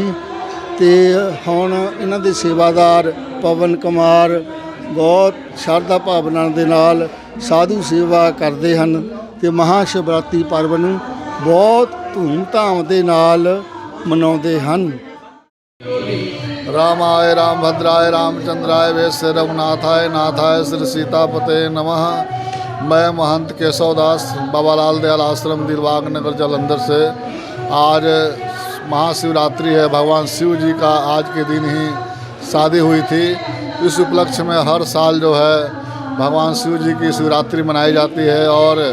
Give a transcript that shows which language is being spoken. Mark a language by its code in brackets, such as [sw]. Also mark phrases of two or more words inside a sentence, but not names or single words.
[pa] ਅਤੇ ਹੁਣ ਇਹਨਾਂ ਦੇ ਸੇਵਾਦਾਰ ਪਵਨ ਕੁਮਾਰ ਬਹੁਤ ਸ਼ਰਧਾ ਭਾਵਨਾ ਦੇ ਨਾਲ ਸਾਧੂ ਸੇਵਾ ਕਰਦੇ ਹਨ ਅਤੇ ਮਹਾਸ਼ਿਵਰਾਤਰੀ पर्व ਨੂੰ ਬਹੁਤ ਧੂਮ-ਧਾਮ ਦੇ ਨਾਲ ਮਨਾਉਂਦੇ ਹਨ। [sa] रामाय रामभद्राय रामचंद्राय वैश्य रघुनाथाय नाथाय श्री सीतापते नमः। [hi] मैं महंत केशवदास बाबा लाल दयाल आश्रम दिलबाग नगर जलंधर से। आज महाशिवरात्रि है, भगवान शिव जी का आज के दिन ही शादी हुई थी। इस उपलक्ष्य में हर साल जो है भगवान शिव जी की शिवरात्रि मनाई जाती है।